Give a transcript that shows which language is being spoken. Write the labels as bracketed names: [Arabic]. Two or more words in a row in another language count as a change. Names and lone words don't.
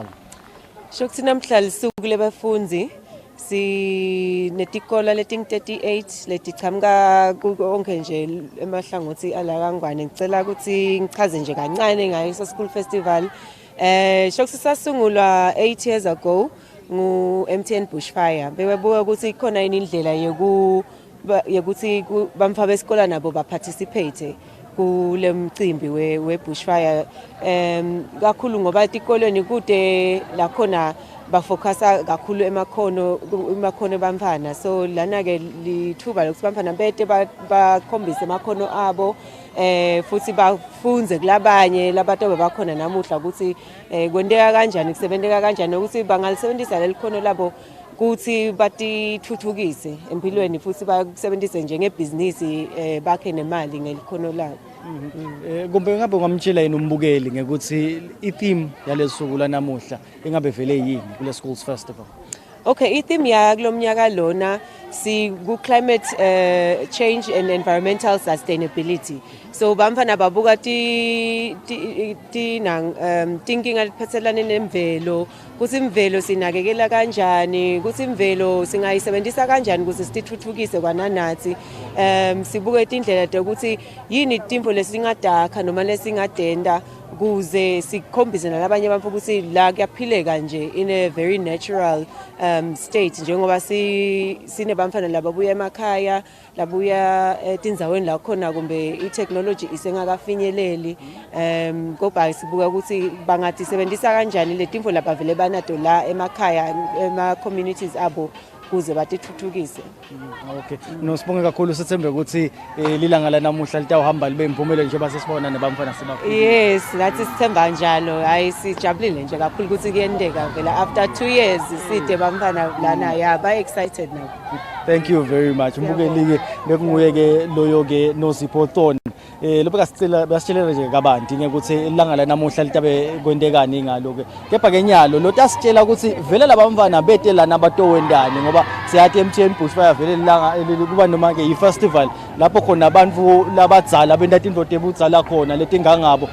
[Swati] Shokuthi namhla lisuku lebafundi si netikola leting 38 letichamuka konke nje emahlangothi ala kangwane ngicela ukuthi ngichaze nje kancane ngayo School Festival. Shokuthi sasungulwa [English] 8 years ago [Swati] ngu MTN Bushfire. Bebebuka ukuthi ikhona indlela yokuthi bamfa besikole nabo ba participate kule mcimbi we Bushfire kakhulu ngoba etikolweni kude la khona ba focusa kakhulu emakhono bamfana, so lana ke lithuba lokuthi bamfana bete bakhombise emakhono abo futhi bafunze kulabanye labantu bakhona namuhla ukuthi kwendeka kanjani kusebenzeka kanjani ukuthi bangalisebenzisa lelikhono labo kuthi batithuthukise empilweni futhi bakusebenzise njengebhizinisi bakhe nemali ngelikhono labo. Kumbe ngabe ngamtshela yini umbukeli ngekuthi i-theme yalesuku lanamuhla ingabe vele yini kule Schools Festival? Okay, i-theme ya kulomnyaka lona si ku- [English] climate change and environmental sustainability. [Swati] So bamfana babuka tinkinga liphathelane nemvelo, kuthi imvelo sinakekela kanjani, kuthi imvelo singayisebenzisa kanjani ukuze sithuthukise kwananathi. Sibuke indlela ukuthi yini timpo lesingadakha noma lesingadenda kuze sikhombise nalabanye abantu ukuthi la kuyaphileka nje [English] in a very natural state, [Swati] njengoba sine bamfana lababuya emakhaya labuya etindzaweni la khona kumbe i-technology isengakafinyeleli kodwa sibuka ukuthi bangathi sebenzisa kanjani le timfo lapha vele banato la emakhaya ema communities abo kuze batithuthukise. [English] Okay. [Swati] Nosibonge kakhulu sithembe ukuthi lilanga lanamuhla litawuhamba libe impumelelo njengoba sesibona nebamfana sibakhulu. Yes, nathi sithemba njalo. Hayi sijabulile nje kakhulu ukuthi kuyendeka vela [English] after 2 years [Swati] side bamfana lana yeah ba [English] excited now. Thank you very much. [Swati] Mbukeli-ke bekunguye-ke loyo-ke Nosipho Thorn. Lo basitshela nje kabanti ukuthi ilanga lanamuhla litabe kwendekani ngalo-ke. Kepha-ke nyalo lo tasitshela ukuthi vele labamfana bete lana abatowendani ngoba siyathi MTN Bushfire vele ilanga kuba noma-ke i-festival lapho khona abantu labadzala benta tinto tebudzala khona letingangabo.